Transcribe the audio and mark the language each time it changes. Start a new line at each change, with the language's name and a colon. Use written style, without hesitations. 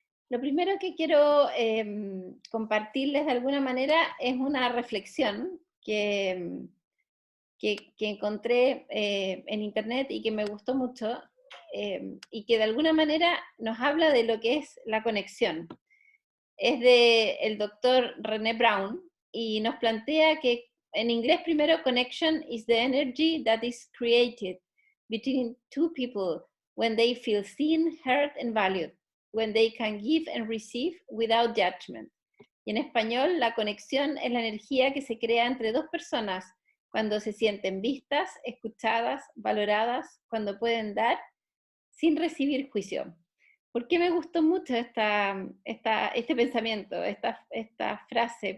Spanish: Lo primero que quiero compartirles de alguna manera es una reflexión que encontré en internet y que me gustó mucho, y que de alguna manera nos habla de lo que es la conexión. Es del doctor René Brown y nos plantea que en inglés primero,
English: connection is the energy that is created between two people when they feel seen, heard and valued, when they can give and receive without judgment.
Spanish: Y en español, la conexión es la energía que se crea entre dos personas cuando se sienten vistas, escuchadas, valoradas, cuando pueden dar sin recibir juicio. ¿Por qué me gustó mucho este pensamiento, esta frase?